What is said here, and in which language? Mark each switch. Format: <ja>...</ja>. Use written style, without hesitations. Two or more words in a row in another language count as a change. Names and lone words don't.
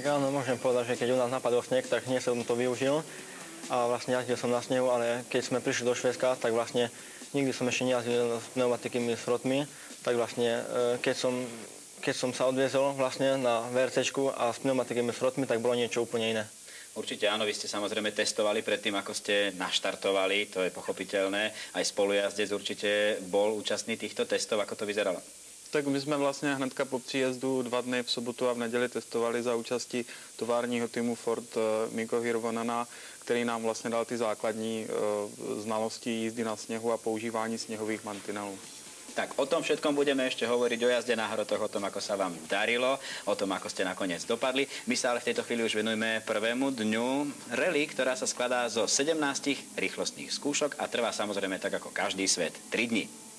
<sk>áno, môžem povedať, že keď u nás napadol sneh, tak hneď som to využil a vlastne jazdil som na snehu, ale keď sme prišli do Švédska, tak vlastne nikdy som ešte nejazdil s pneumatickými srotmi, tak vlastne keď som sa odviezol vlastne na VRCčku a s pneumatickými srotmi, tak bolo niečo úplne iné. Určite áno, vy ste samozrejme testovali predtým, ako ste naštartovali, to je pochopiteľné. Aj spolujazdec určite bol účastný týchto testov, ako to vyzeralo?</sk> <cs>Tak my jsme vlastně hnedka po příjezdu 2 dny v sobotu a v neděli testovali za účastí továrního týmu Ford Mikko Hirvonena, který nám vlastně dal ty základní znalosti jízdy na sněhu a používání sněhových mantinelů.</cs> <sk>Tak o tom všetkom budeme ešte hovoriť, o jazde na hrotoch, o tom, ako sa vám darilo, o tom, ako ste nakoniec dopadli. My sa ale v tejto chvíli už venujeme prvému dňu rally, ktorá sa skladá zo 17 rýchlostných skúšok a trvá samozrejme tak ako každý svet 3 dni.</sk>